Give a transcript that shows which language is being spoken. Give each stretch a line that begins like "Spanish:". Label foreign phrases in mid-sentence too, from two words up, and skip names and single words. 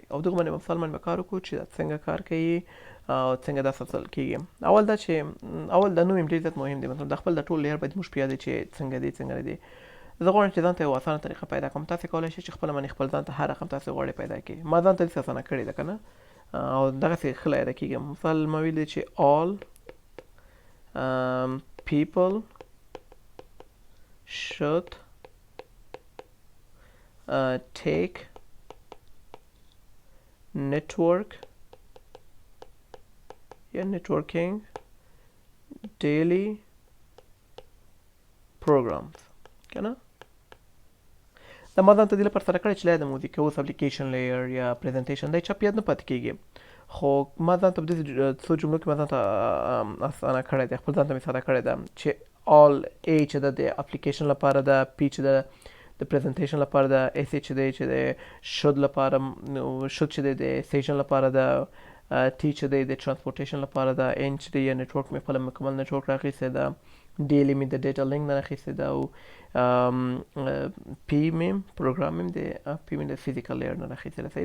Pashto: او دغه باندې مثال باندې به کار وکړو چې دا څنګه کار کوي او څنګه دا سلسل کېږي. اول دا چې اول دا نوم ډېر زیات مهم دی، مطلب د خپل د ټول لیر باید موږ په یاد چې څنګه دی څنګه نه دی. زه غواړم چې ځان ته یو اسانه طریقه پیدا کړم. تاسې کولی شئ چې خپله باندې خپل ځان ته هر رقم تاسې غواړئ پیدا کړئ. ما ځان ته داسې اسانه کړې ده که نه، او دغسې ښه له یاده کېږم. مثال ما ویل دی چې
English: all people should take networking daily programs
Pashto: که نه. دا ما ځان ته دې لپاره سره کړی چې لا یاده مو دي که اوس
English: application layer
Pashto: یا پریزنټیشن دا چپ یاد نه پاتې کېږي، خو ما ځان ته په داسې څو جملو کې ما ځان ته اسانه کړی دی، خپل ځان ته مې ساده کړی ده چې all A چې ده د اپلیکیشن لپاره ده، P چې ده د پریزنټیشن لپاره ده، S چې دی چې د should لپاره should چې دی د سیشن لپاره ده، ټي چې دی د ترانسپورټیشن لپاره ده، ان چې دی نیټورک مې خپله مکمل نیټورک راخیستی ده، ډیلی مې د
English: data link
Pashto: نه راخیستی ده، او پی مې پروګرام مې د
English: physical layer
Pashto: نه راخیستی ده.